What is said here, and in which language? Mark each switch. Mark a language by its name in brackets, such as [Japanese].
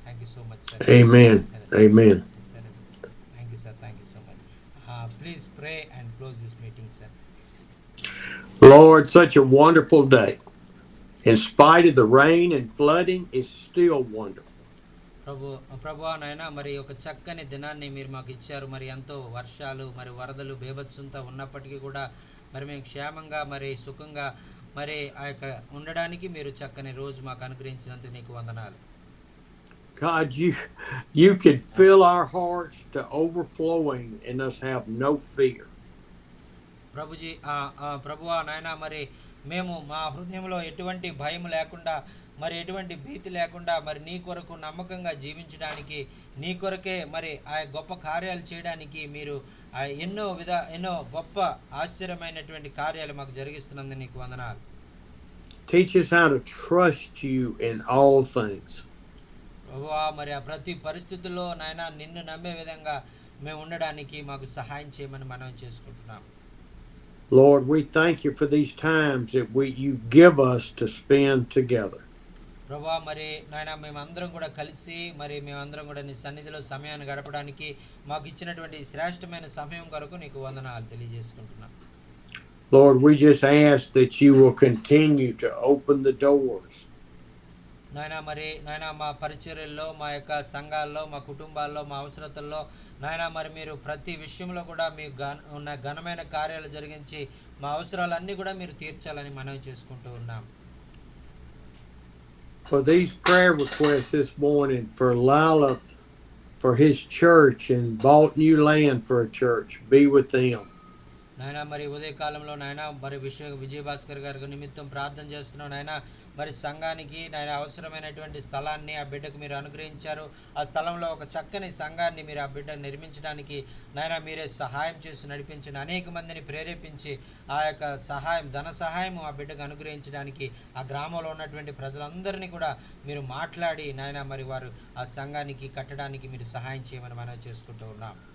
[English] Thank you so much, sir. Amen. Amen. Thank you, sir. Thank you so much. Please pray and close this meeting, sir. Lord, such a wonderful day. In spite of the rain and flooding, it's still wonderful. [Telugu] ప్రభు నాయన, మరి ఒక చక్కని దినాన్ని మీరు మాకు ఇచ్చారు. మరి ఎంతో వర్షాలు, మరి వరదలు, బేభత్సంతో ఉన్నప్పటికీ కూడా మరి మేము క్షేమంగా, మరి సుఖంగా, మరి ఆ యొక్క ఉండడానికి మీరు చక్కని రోజు మాకు అనుగ్రహించినందుకు నీకు వందనాలు. [English] God, you could fill our hearts to overflowing and us have no fear. [Telugu] Prabhuji, ప్రభువా నాయన, మరి మేము మా హృదయంలో ఎటువంటి భయం లేకుండా, మరి ఎటువంటి భీతి లేకుండా, మరి నీ కొరకు నమ్మకంగా జీవించడానికి, నీ కొరకే మరి ఆ గొప్ప కార్యాలు చేయడానికి మీరు ఎన్నో గొప్ప ఆశ్చర్యమైనటువంటి కార్యాలు మాకు జరిగిస్తున్నందుకు నీకు వందనాలు. [English] Teach us how to trust you in all things. [Telugu] ప్రభువా, మరి ఆ ప్రతి పరిస్థితుల్లో నాయన నిన్ను నమ్మే విధంగా మేము ఉండడానికి మాకు సహాయం చేయమని మనం చేసుకుంటున్నాం. [English] Lord, we thank you for these times that you give us to spend together. [Telugu] ప్రభువా, మరి నాయన మేమందరం కూడా కలిసి, మరి మేమందరం కూడా నీ సన్నిధిలో సమయాన్ని గడపడానికి మాకు ఇచ్చినటువంటి శ్రేష్టమైన సమయం కొరకు నీకు వందనాలు తెలియజేసుకుంటున్నాం. [English] Lord, we just ask that you will continue to open the doors. [Telugu] నాయన, మరి నాయన మా పరిచర్యల్లో, మా యొక్క సంఘాల్లో, మా కుటుంబాల్లో, మా అవసరతల్లో నాయన, మరి మీరు ప్రతి విషయంలో కూడా మీ ఉన్న ఘనమైన కార్యాలు జరిగించి మా అవసరాలన్నీ కూడా మీరు తీర్చాలని మనవి చేసుకుంటూ ఉన్నాం. [English] For these prayer requests this morning, for Lila, for his church, and bought new land for a church, be with them. [Telugu] నాయన, మరి ఉదయకాలంలో నాయన, మరి విజయభాస్కర్ గారి నిమిత్తం ప్రార్థన చేస్తున్నాం. నాయన, మరి సంఘానికి నాయన అవసరమైనటువంటి స్థలాన్ని ఆ బిడ్డకు మీరు అనుగ్రహించారు. ఆ స్థలంలో ఒక చక్కని సంఘాన్ని మీరు ఆ బిడ్డ నిర్మించడానికి నాయన మీరే సహాయం చేసి నడిపించిన, అనేక మందిని ప్రేరేపించి ఆ యొక్క సహాయం, ధన సహాయం ఆ బిడ్డకు అనుగ్రహించడానికి, ఆ గ్రామంలో ఉన్నటువంటి ప్రజలందరినీ కూడా మీరు మాట్లాడి నాయన, మరి వారు ఆ సంఘానికి కట్టడానికి మీరు సహాయం చేయమని మనం చేసుకుంటూ ఉన్నాం.